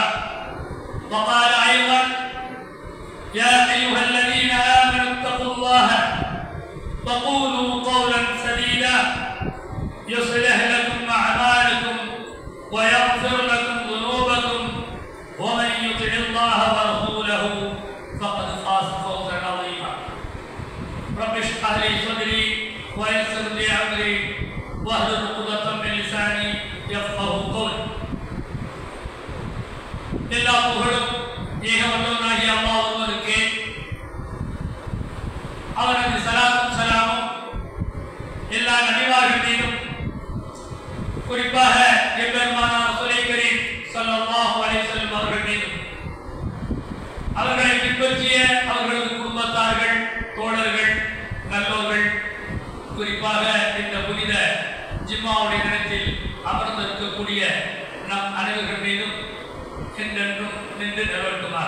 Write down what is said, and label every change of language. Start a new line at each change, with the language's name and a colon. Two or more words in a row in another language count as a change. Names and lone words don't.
Arabic: وقال أيضا: يا أيها الذين آمنوا اتقوا الله وقولوا قولا سديدا يصلح لكم أعمالكم ويغفر لكم ذنوبكم ومن يطع الله ورسوله فقد فاز فوزا عظيما. رب اشرح لي صدري ويسر لي أمري واحلل عقدة من لساني يفقهوا قولي.
Tamil: எல்லா புகழும் ஏகவல்லவனாகிய அல்லாஹ் ஒருவருக்கே. அவரது ஸலாத்தும் ஸலாமும் எல்லா நபிமார்கள் மீதும், குறிப்பாக எம்பெருமானார் ரசூலே கரீம்
Arabic: صلى الله عليه وسلم
Tamil: அவர்கள் மீதும், அவர்களை பின்பற்றிய அவர்களது குடும்பத்தார்கள், தோழர்கள், நல்லோர்கள், குறிப்பாக இந்த புனித ஜும்மாவுடைய தினத்தில் அமர்ந்திருக்கக்கூடிய நம் அனைவர்கள் மீதும் என்றென்றும் நின்று நிலவட்டுமாக.